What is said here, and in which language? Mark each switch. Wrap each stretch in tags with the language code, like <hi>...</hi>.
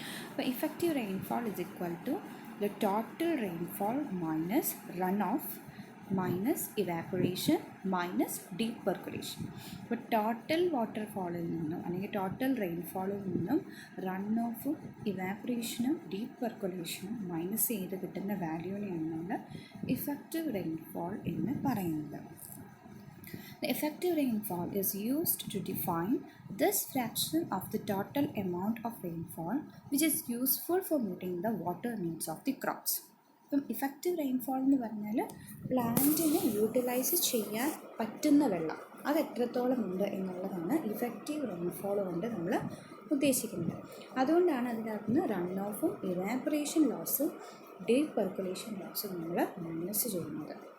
<en>അപ്പോൾ effective rainfall is equal to the total rainfall minus run off minus evaporation minus deep percolation.</en> <ml>അപ്പോൾ total വാട്ടർഫോളിൽ നിന്നും അല്ലെങ്കിൽ total റെയിൻഫോളിൽ നിന്നും run ഓഫും ഇവാപ്പറേഷനും deep പെർക്കുലേഷനും minus ചെയ്ത് കിട്ടുന്ന വാല്യൂവിനെയാണ് നമ്മൾ ഇഫക്റ്റീവ് റെയിൻഫോൾ എന്ന് പറയുന്നത്.</ml> <en>The effective rainfall is used to define this fraction of the total amount of rainfall which is useful for meeting the water needs of the crops.</en> <ml>ഇപ്പം effective rainfall എന്ന് പറഞ്ഞാൽ പ്ലാന്റിന് utilise ചെയ്യാൻ പറ്റുന്ന വെള്ളം അത് എത്രത്തോളം ഉണ്ട് എന്നുള്ളതാണ് ഇഫക്റ്റീവ് റെയിൻഫോൾ കൊണ്ട് നമ്മൾ ഉദ്ദേശിക്കുന്നത്. അതുകൊണ്ടാണ് അതിനകത്ത് നിന്ന് റൺ ഓഫും ഇവാപ്പറേഷൻ ലോസും ഡീപ്പ് പെർക്കുലേഷൻ ലോസും നമ്മൾ മൈനസ് ചെയ്യുന്നത്.</ml>